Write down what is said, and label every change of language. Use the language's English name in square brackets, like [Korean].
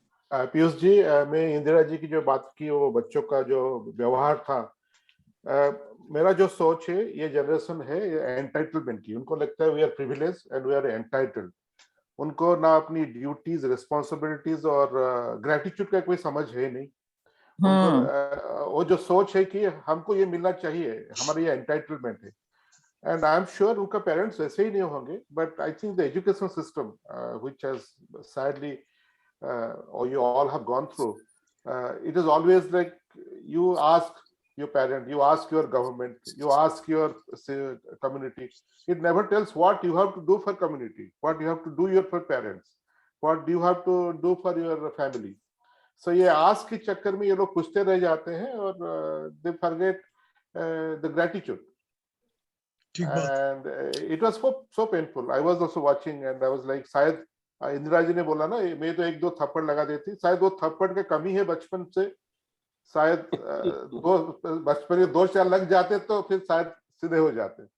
[Hindi] पीयूष जी, मैं इंदिरा जी की जो बात की, वो बच्चों का जो व्यवहार था, मेरा जो सोच है, ये जनरेशन है एंटाइटलमेंट की। उनको लगता है [English] We are privilege and we are entitled. [Hindi] उनको ना अपनी ड्यूटीज, रिस्पॉन्सिबिलिटीज और ग्रेटिट्यूड का कोई समझ है नहीं उनको। वो जो सोच है कि हमको ये मिलना चाहिए, हमारा ये एंटाइटलमेंट है। [English] and I am sure [Hindi] उनका पेरेंट्स वैसे ही नहीं होंगे, [English] But I think the education system which has sadly or you all have gone through, it is always like you ask your parent, you ask your government, you ask your community. It never tells what you have to do for community, what you have to do for parents, what do you have to do for your family. [Hindi] So ये ask के चक्कर में ये लोग पूछते रह जाते हैं और [English] they forget the gratitude. And it was so painful. I was also watching and I was like, [Hindi] शायद इंदिरा जी ने बोला ना, मैं तो एक दो थप्पड़ लगा देती, शायद वो थप्पड़ के कमी है बचपन से, शायद बचपन में 2-4 लग जाते तो फिर शायद सीधे हो जाते।